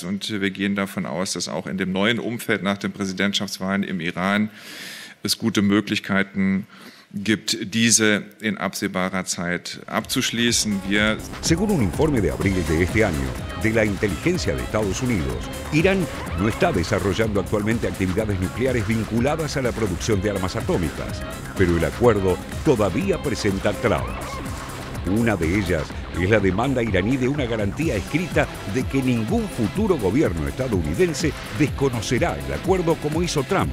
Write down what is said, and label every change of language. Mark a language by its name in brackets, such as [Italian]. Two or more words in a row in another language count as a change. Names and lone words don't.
[German] Und wir gehen davon aus, dass auch in dem neuen Umfeld nach den Präsidentschaftswahlen im Iran es gute Möglichkeiten gibt, diese in absehbarer Zeit abzuschließen. [Spanish] Según un informe de abril de este año de la inteligencia de Estados Unidos, Irán no está desarrollando actualmente actividades nucleares vinculadas a la producción de armas atómicas, pero el acuerdo todavía presenta trabas. Una de ellas es la demanda iraní de una garantía escrita de que ningún futuro gobierno estadounidense desconocerá el acuerdo como hizo Trump.